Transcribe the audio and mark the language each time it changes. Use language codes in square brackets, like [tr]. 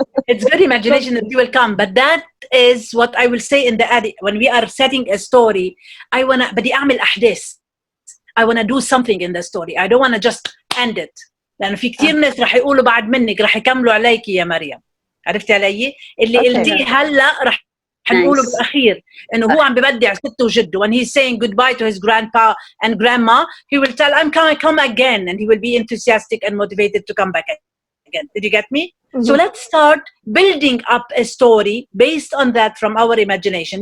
[en] It's good imagination that you will come, but that is what I will say in the ad. When we are setting a story, [ar] بدي أعمل أحداث. [en] I want to do something in the story. I don't want to just end it. [ar] لأنه في كتير ناس رح يقولوا بعد منك رح يكملوا عليكي يا مريم. عرفتي علي؟ اللي قلتيه هلا رح نقوله بالأخير إنه هو عم ببدع سته وجده. [en] When he's saying goodbye to his grandpa and grandma, he will tell, I'm coming, come again, and he will be enthusiastic and motivated to come back again. Did you get me? Mm-hmm. So let's start building up a story based on that from our imagination.